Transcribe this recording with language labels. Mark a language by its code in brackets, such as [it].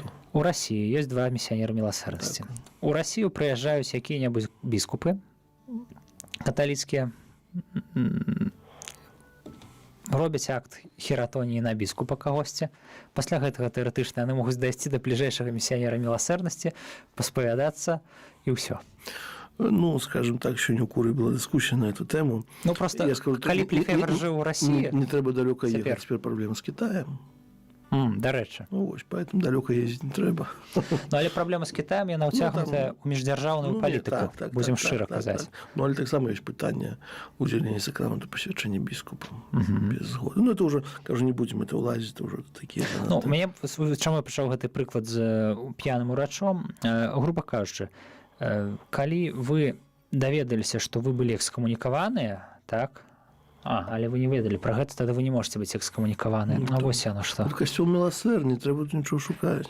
[be] У Расіі ёсць 2 місіянеры міласэрнасці. У Расію прыязджаюць якія-небудзь біскупы каталіцкія, робяць акт хератоніі на біскупа кагосьці. Пасля гэтага тэарэтычна яны могуць дайсці да бліжэйшага місіянера міласэрнасці, паспавядацца і ўсё. [ru] Ну, скажем так, сегодня у Куры была дискуссия на эту тему. [be] Ну, просто, калі б Лефевр жыў у Расіі... Не трэба далёка Цяпер. [ru] ехать, теперь проблема с Китаем. [be] Дарэчы. Ну, вось, поэтому далёка ездить не трэба. Ну, але праблема з Кітаем, яна ўцягнутая ў міждзяржаўную палітыку, будзем шчыра казаць. Ну, але таксама ёсць пытанне удзялення сакраменту пасвячэння біскупам без згоды. Ну, это уже, кажу, не будзем это ўлазіць, это уже такія... Ну, мяне, чаму я пачаў гэты прыклад з п'яным урачом, груба кажучы, калі вы даведаліся, што вы былі экскамунікаваныя, так? Але вы не ведалі пра гэта, тады вы не можете быць экскамунікаваныя. А вось яно што. Касцёл міласэр, не трэба тут нічого шукаць.